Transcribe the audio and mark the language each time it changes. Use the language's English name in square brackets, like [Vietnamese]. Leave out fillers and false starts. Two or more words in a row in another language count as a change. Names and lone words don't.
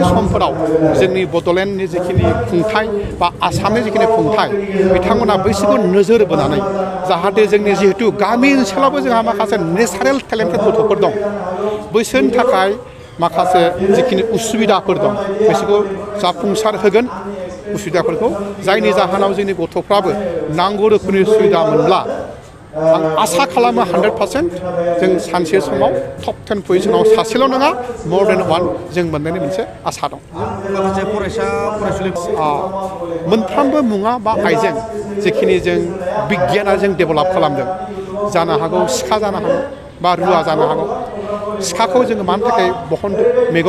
[Bodo] समफोराव जोंनि बड'लेण्डनि जिखिनि खुंथाय बा आसामनि जिखिनि खुंथाय बिथांमोना बैसोरखौ नोजोर बोनानै जाहाथे जोंनि जिहेतु गामि ओनसोलावबो जोंहा माखासे [English] natural talented [Bodo] गथ'फोर दं बैसोरनि थाखाय माखासे जिखिनि उसुबिदाफोर दं बिसोरखौ जाफुंसार होगोन उसुबिदाफोरखौ जायनि जाहोनाव जोंनि गथ'फ्राबो नांगौ रोखोमनि सुबिदा मोनब्ला आं आसा खालामो 100% जों सानसे समाव टप 10 पजिशनाव सासेल' नङा [English] more than one [Bodo] जों मोननायनि मोनसे आसा दं माखासे फरायसुलि मोनफ्रोमबो मुवा बा आइजें जेखिनि जों बिगियाना जों डेभेलप खालामदों जानो हागौ सिखा जानो हागौ बा रुवा जानो हागौ सिखाखौ जोङो मानि थाखाय बहनदों मैगं